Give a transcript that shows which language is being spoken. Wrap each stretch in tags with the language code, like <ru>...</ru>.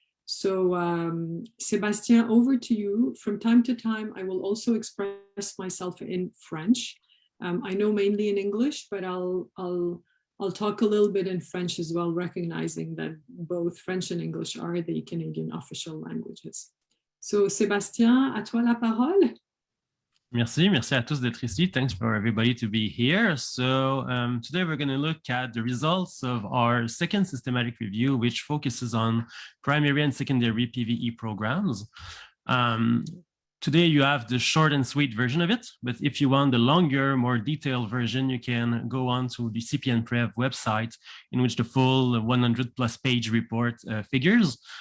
<en>So Sébastien, over to you. From time to time, I will also express myself in French. I know mainly in English, but I'll talk a little bit in French as well, recognizing that both French and English are the Canadian official languages.</en> <fr>So Sébastien, à toi la parole. Merci à tous d'être ici.</fr> <en>Thanks for everybody to be here. So today we're going to look at the results of our second systematic review, which focuses on primary and secondary PVE programs. Today you have the short and sweet version of it, but if you want the longer, more detailed version, you can go on to the CPN-PREV website, in which the full 100+ page report figures.</en>